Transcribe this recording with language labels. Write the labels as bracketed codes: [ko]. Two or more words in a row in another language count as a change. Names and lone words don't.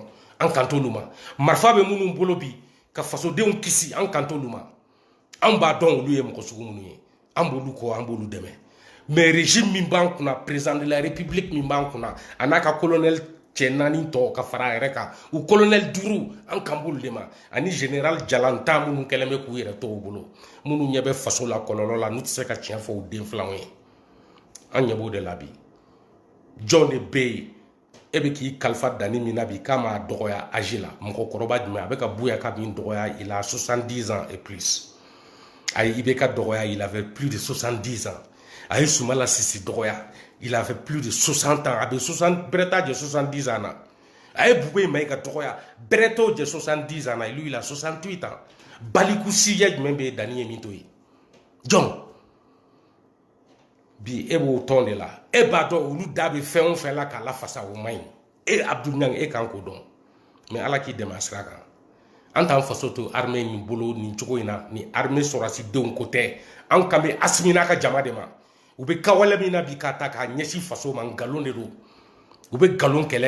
[bm] an kan t'olu ma marifa bɛ minnu bolo bi ka fasodenw kisi an kan t'olu ma an b'a dɔn olu ye mɔgɔ sugu minnu ye an b'olu kɔ an b'olu dɛmɛ [fr] mais régime [bm] min b'an kunna [fr] président de la république [bm] min b'an kunna a n'a ka colonel cɛ naani tɔ ka fara a yɛrɛ kan u colonel 5 an kan b'olu de ma ani général Jalanta minnu kɛlen bɛ k'u yɛrɛ to u bolo minnu ɲɛ bɛ faso la kɔlɔlɔ la n'u tɛ se ka tiɲɛ fɔ u den filanw ye an ɲɛ b'o de la bi jɔn de bɛ yen e bɛ k'i kalifa danni min na bi k'a ma dɔgɔya âge la mɔgɔkɔrɔba jumɛn a bɛ ka buya ka min dɔgɔya [fr] il a 70 ans et plus [bm] ayi i bɛ ka dɔgɔya [fr] il avait plus de 70 ans [bm] a ye Sumala Sisi dɔgɔya [fr] il avait plus de 60 ans [bm] a bɛ 60 bɛrɛ t'a jɛ 70 ans na a ye Bugo Mayiga dɔgɔya bɛrɛ t'o jɛ 70 ans na [fr] lui il a 68 ans [bm] baliku siya jumɛn bɛ danni ye min to ye jɔn bi e b'o tɔn de la e b'a dɔn olu da bɛ fɛn o fɛn la k'a lafasa o man ɲi e Abdou Niang e kan k'o dɔn mais ala k'i dɛmɛ a sira kan an t'an faso to armée min bolo nin cogo in na ni armée sɔrɔsidenw ko tɛ an kan bɛ Asimi n'a ka jama de ma u bɛ kawale min na bi k'a ta k'a ɲɛsin faso ma nkalon de don u bɛ nkalon kɛlɛ